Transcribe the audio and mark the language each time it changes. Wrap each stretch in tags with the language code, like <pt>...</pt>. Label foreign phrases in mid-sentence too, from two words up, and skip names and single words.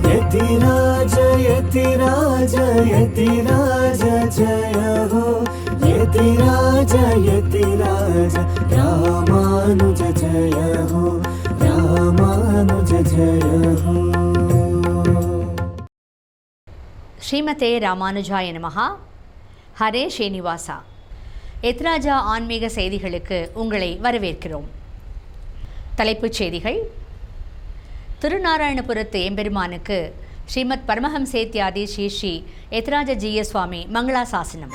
<hi>यतिराज यतिराज यतिराज जय हो यतिराज यतिराज रामानुज जय हो रामानुज जय हो.</hi> <sa>श्रीमते रामानुजाय नमः. ஹரே ஸ்ரீனிவாசா.</sa> <ta>எத்ராஜா ஆன்மீக செய்திகளுக்கு உங்களை வரவேற்கிறோம். தலைப்புச் செய்திகள். திருநாராயணபுரத்து எம்பெருமானுக்கு ஸ்ரீமத் பரமஹம்சேத்யாதி ஸ்ரீ ஸ்ரீ எத்ராஜ ஜீய சுவாமி மங்களாசாசனம்.</ta>